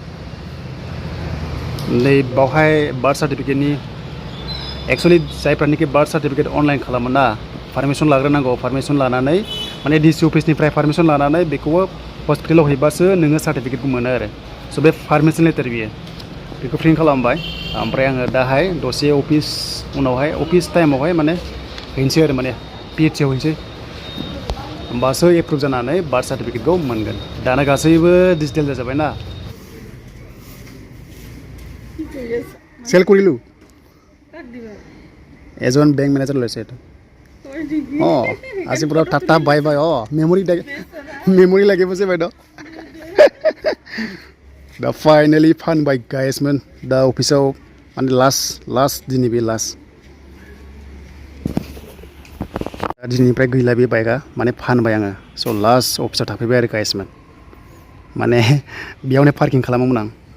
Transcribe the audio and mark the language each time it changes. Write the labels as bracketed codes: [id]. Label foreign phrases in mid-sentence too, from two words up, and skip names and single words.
[brx] नै बावहाय [en] birth certificate [brx] एक्सुवेलि जायफ्रानोखि [en] birth certificate online [brx] खालामो ना पारमिसन लाग्रोनांगौ पारमिसन लानानै माने डिसि अफिसनिफ्राय पारमिसन लानानै बेखौबो हस्पिटालाव हैबासो नोङो सार्टिफिकेटखौ मोनो आरो स' बे [en] permission letter [brx] बियो बेखौ प्रिन्ट खालामबाय ओमफ्राय आङो दाहाय दसे उनावहाय [en] office time [brx] माने हैनोसै आरो माने पिएचसिआव हैनोसै होमबासो एप्रुभ जानानै [en] birth certificate [brx] मोनगोन दाना गासैबो डिजिटेल जाजोब्बाय ना [as] ছেল কৰিলু एজন বেংক মেনেজাৰ লৈছে এইটো অঁ আজি পুৰা [en] tata bye bye [as] অঁ মেমৰি লাগিব যে বাইদেউ [brx] दा फाइनालि फानबाय गाइसमोन दा अफिसाव माने लास्ट दिनै बे लास्ट दिनैनिफ्राय गैला बे बाइकआ माने फानबाय आङो स' लास्ट अफिसाव थाफैबाय आरो गाइसमोन माने बेयावनो पार्किं खालामोमोन आं